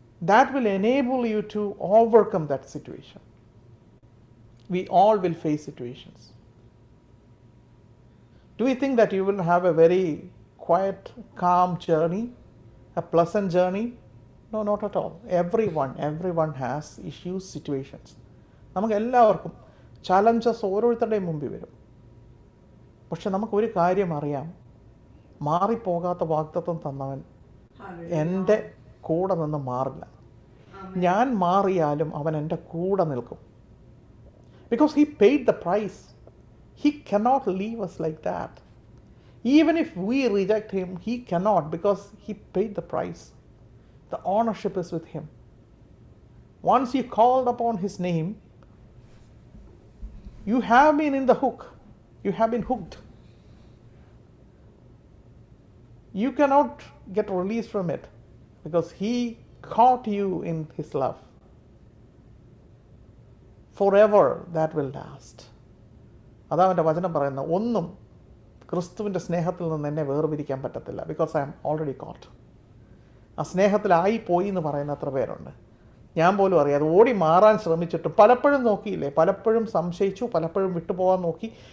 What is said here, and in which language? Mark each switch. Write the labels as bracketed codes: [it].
[en] That will enable you to overcome that situation. We all will face situations. Do you think that you will have a very quiet, calm journey, a pleasant journey? No, not at all. Everyone has issues, situations. [ml] നമുക്ക് എല്ലാവർക്കും challenges ഓരോരുത്തരുടെയും മുമ്പിൽ വരും. പക്ഷെ നമുക്കൊരു കാര്യം അറിയാം, മാറിപ്പോകാത്ത വാഗ്ദത്തം തന്നവൻ എൻ്റെ കൂടെ നിന്ന് മാറില്ല. ഞാൻ മാറിയാലും അവൻ എൻ്റെ കൂടെ നിൽക്കും. [en] Because He paid the price. He cannot leave us like that. Even if we reject Him, He cannot, because He paid the price. The ownership is with Him. Once you called upon His name, you have been in the hook. You have been hooked. You cannot get released from it, because He caught you in His love. Forever that will last. [ml] അതാ അവൻ്റെ വചനം പറയുന്നത്, ഒന്നും ക്രിസ്തുവിൻ്റെ സ്നേഹത്തിൽ നിന്ന് എന്നെ വേർപിരിക്കാൻ പറ്റത്തില്ല, [en] Because I am already caught. [ml] ആ സ്നേഹത്തിലായി പോയി എന്ന് പറയുന്ന അത്ര പേരുണ്ട്. ഞാൻ പോലും അറിയാതെ ഓടി മാറാൻ ശ്രമിച്ചിട്ടും പലപ്പോഴും നോക്കിയില്ലേ, പലപ്പോഴും സംശയിച്ചു, പലപ്പോഴും വിട്ടുപോകാൻ നോക്കി.